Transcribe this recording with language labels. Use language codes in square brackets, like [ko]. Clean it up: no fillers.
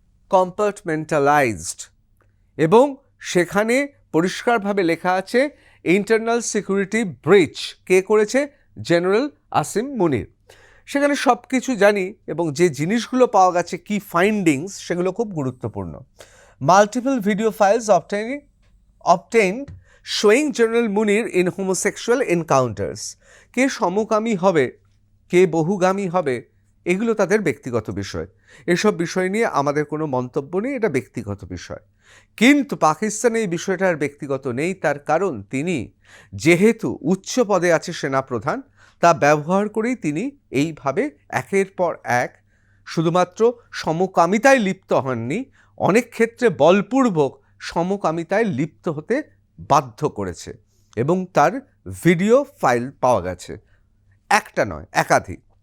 [bn] কম্পার্টমেন্টালাইজড এবং সেখানে পরিষ্কারভাবে লেখা আছে ইন্টারনাল সিকিউরিটি ব্রিচ কে করেছে? জেনারেল আসিম মুনির। সেখানে সব কিছু জানি এবং যে জিনিসগুলো পাওয়া গেছে, কি ফাইন্ডিংস, সেগুলো খুব গুরুত্বপূর্ণ। [en] Multiple video files obtained showing General Munir in homosexual encounters. [bn] কে সমকামী হবে, কে বহুগামী হবে, এগুলো তাদের ব্যক্তিগত বিষয়। এসব বিষয় নিয়ে আমাদের কোনো মন্তব্য নেই, এটা ব্যক্তিগত বিষয়। কিন্তু পাকিস্তানে এই বিষয়টার ব্যক্তিগত নেই, তার কারণ তিনি যেহেতু উচ্চ পদে আছে সেনাপ্রধান, তা ব্যবহার করেই তিনি এইভাবে একের পর এক শুধুমাত্র সমকামিতায় লিপ্ত হননি, অনেক ক্ষেত্রে বলপূর্বক সমকামিতায় লিপ্ত হতে বাধ্য করেছে এবং তার ভিডিও ফাইল পাওয়া গেছে, একটা নয় একাধিক।